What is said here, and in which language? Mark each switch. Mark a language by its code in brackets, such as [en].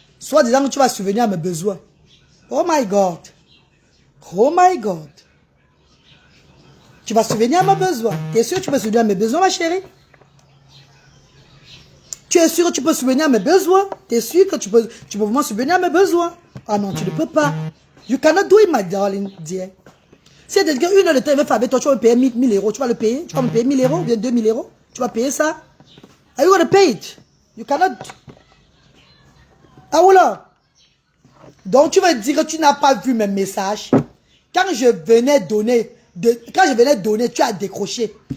[fr] Soit disant que tu vas subvenir à mes besoins. [en] Oh my God. Oh my God. [fr] Tu vas subvenir à mes besoins. Tu es sûr que tu peux subvenir à mes besoins, ma chérie? Tu es sûr que tu peux subvenir à mes besoins? Tu es sûr que tu peux vraiment subvenir à mes besoins? Ah non, tu ne peux pas. [en] You cannot do it, my darling, dear. [fr] Si tu as une heure de temps, il va faire avec toi, tu vas me payer 1000 euros. Tu vas le payer? Tu vas me payer 1000 euros ou bien 2000 euros? Tu vas payer ça? [en] Are you going to pay it? You cannot. [fr] Ah voilà. Donc, tu vas dire que tu n'as pas vu mes messages. Quand je venais donner, tu as décroché.